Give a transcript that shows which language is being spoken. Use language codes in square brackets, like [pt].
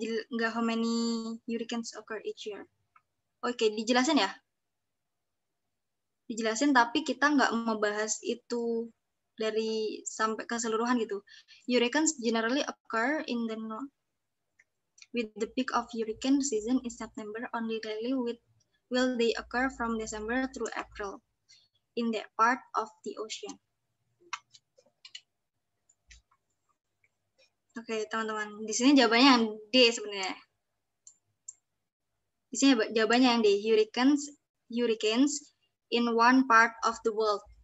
[en] Nggak how many hurricanes occur each year. [id] Oke, dijelasin ya? Dijelasin, tapi kita nggak membahas itu dari sampai keseluruhan gitu. [en] Hurricanes generally occur in the north, with the peak of hurricane season in September. Only rarely will they occur from December through April in that part of the ocean. [id] Oke, teman-teman. Di sini jawabannya yang D sebenarnya. Di sini jawabannya yang D. [en] Hurricanes in one part of the world.